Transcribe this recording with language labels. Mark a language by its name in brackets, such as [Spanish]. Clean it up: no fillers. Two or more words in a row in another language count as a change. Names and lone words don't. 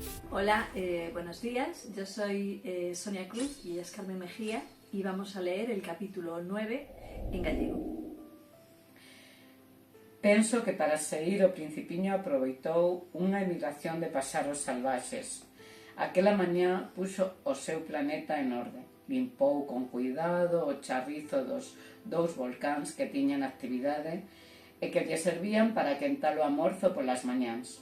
[Spanish] Hola, buenos días. Yo soy Sonia Cruz y ella es Carmen Mejía y vamos a leer el capítulo 9 en gallego. [Galician] Penso que para sair o Principiño aproveitou unha emigración de paxaros salvaxes. Aquela mañá puxo o seu planeta en orde. Limpou con cuidado o charrizo dos dous volcáns que tiñan actividade e que lle servían para quentar o almorzo polas mañáns.